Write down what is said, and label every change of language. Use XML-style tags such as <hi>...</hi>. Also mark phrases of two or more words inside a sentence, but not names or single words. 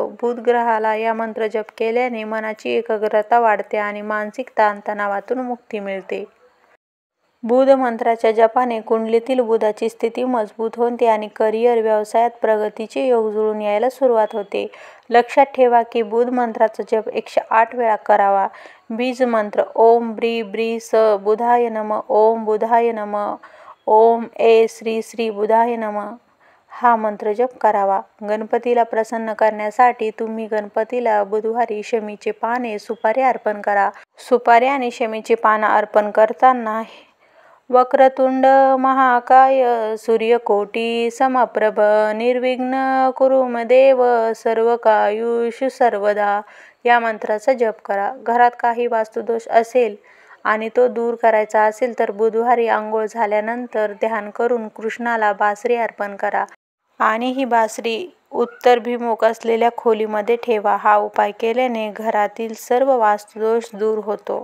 <mr>बुध ग्रहाला या मंत्रजप केल्याने मनाची एकाग्रता वाढते आणि मानसिक ताणतणावातून मुक्ती मिळते. बुध मंत्राच्या जपाने कुंडलीतील बुधाची स्थिती मजबूत होते आणि करिअर, व्यवसायात प्रगतीचे योग जुळून यायला सुरुवात होते. लक्षात ठेवा की बुध मंत्राचा जप 108 वेळा करावा. बीज मंत्र</mr> <sa>ओम ब्री ब्री स बुधाय नमः, ओम बुधाय नमः, ओम ए श्री श्री बुधाय नमः</sa> <mr>हा मंत्र जप करावा. गणपतीला प्रसन्न करण्यासाठी तुम्ही गणपतीला बुधवारी शमीचे पाने, सुपारी अर्पण करा. सुपारी आणि शमीची पानं अर्पण करताना</mr> <sa>वक्रतुंड महाकाय सूर्यकोटी समप्रभ निर्विघ्न कुरु मे देव सर्वकार्येषु सर्वदा</sa> <mr>या मंत्राचा जप करा. घरात काही वास्तुदोष असेल आणि तो दूर करायचा असेल तर बुधवारी आंघोळ झाल्यानंतर ध्यान करून कृष्णाला बासरी अर्पण करा आणि ही बासरी उत्तराभिमुख असलेल्या खोलीमध्ये ठेवा. हा उपाय केल्याने घरातील सर्व वास्तुदोष दूर होतो.</mr>